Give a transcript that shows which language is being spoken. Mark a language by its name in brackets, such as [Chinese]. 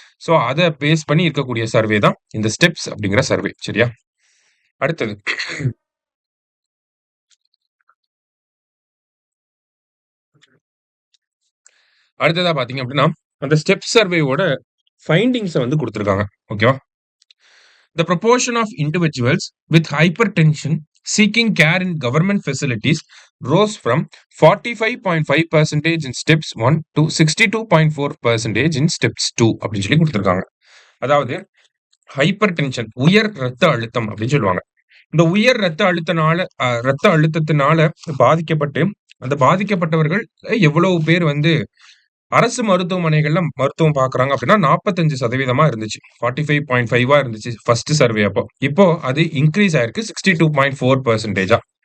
[Tamil] So அத base பண்ணி இருக்கக்கூடிய சர்வே தான் இந்த ஸ்டெப்ஸ் அப்படிங்கிற சர்வே. சரியா? அடுத்தது. அடுத்ததா பார்த்தீங்க அப்படின்னா, அந்த ஸ்டெப் சர்வேவோட ஃபைண்டிங்ஸ வந்து குடுத்திருக்காங்க. ஓகேவா? [English] The proportion of individuals with hypertension seeking care in government facilities rose from 45.5% in steps 1 to 62.4% in steps 2 [Tamil] அப்படின்னு சொல்லி குடுத்திருக்காங்க. அதாவது ஹைப்பர் டென்ஷன் உயர் ரத்த அழுத்தம் அப்படின்னு சொல்லுவாங்க. இந்த உயர் ரத்த அழுத்தத்தினால பாதிக்கப்பட்டு, அந்த பாதிக்கப்பட்டவர்கள் எவ்வளவு பேர் வந்து அரசு மருத்துவமனைகள்ல மருத்துவம் பார்க்குறாங்க அப்படின்னா 45% இருந்துச்சு. 45.5 இருந்துச்சு ஃபர்ஸ்ட் சர்வே அப்போ. இப்போ அது இன்கிரீஸ் ஆயிருக்கு 62.4%.